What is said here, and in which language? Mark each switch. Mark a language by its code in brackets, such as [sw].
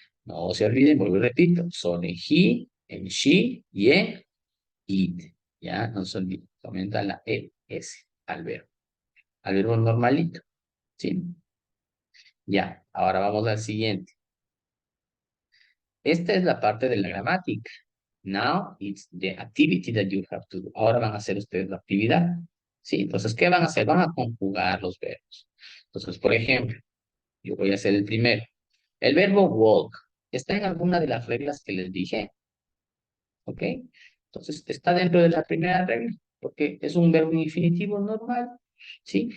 [es] No se olviden, vuelvo y repito, son en he, en she y en it. ¿Ya? No se olviden, se aumenta la ES al verbo normalito. ¿Sí? Ya, ahora vamos al siguiente. Esta es la parte de la gramática. [en] Now it's the activity that you have to do. [es] Ahora van a hacer ustedes la actividad. ¿Sí? Entonces, ¿qué van a hacer? Van a conjugar los verbos. Entonces, por ejemplo, yo voy a hacer el primero. El verbo walk está en alguna de las reglas que les dije. ¿Ok? Entonces, está dentro de la primera regla, porque es un verbo infinitivo normal. ¿Sí?